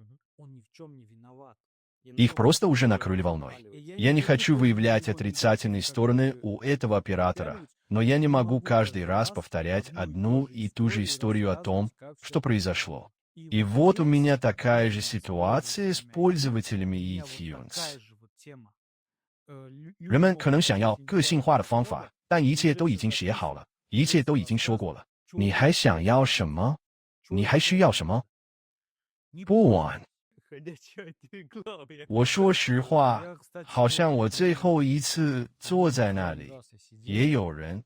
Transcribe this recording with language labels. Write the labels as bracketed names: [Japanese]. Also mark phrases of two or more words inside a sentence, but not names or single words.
[Russian] Их просто уже накрыли волной. Я не хочу выявлять отрицательные стороны у этого оператора, но я не могу каждый раз повторять одну и ту же историю о том, что произошло. И вот у меня такая же ситуация с пользователями iTunes. [Chinese] 人们可能想要个性化的方法，但一切都已经写好了，一切都已经说过了。你还想要什么？你还需要什么？不晚。我说实话，好像我最后一次坐在那里，也有人。